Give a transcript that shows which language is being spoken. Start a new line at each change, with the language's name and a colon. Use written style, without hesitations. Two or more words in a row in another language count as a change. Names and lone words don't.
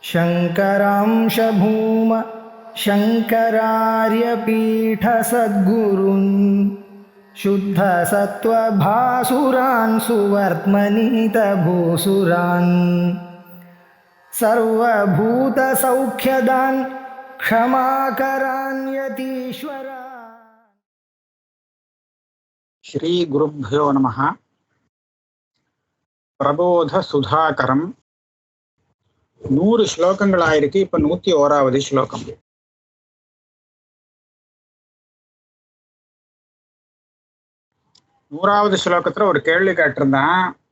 Sanskrit: शङ्करांश भूम शङ्करार्यपीठसद्गुरून् शुद्धसत्त्वभासुरान् सुवर्त्मनीतभूसुरान् सर्वभूतसौख्यदान् क्षमाकरान् यतीश्वरान्. श्री गुरुभ्यो नमः.
Tamil: பிரபோத சுதாகரம் 100 ஸ்லோகங்களாயிருக்கு. இப்ப 101வது ஸ்லோகம். நூறாவது ஸ்லோகத்துல ஒரு கேள்வி கேட்டிருந்தான்.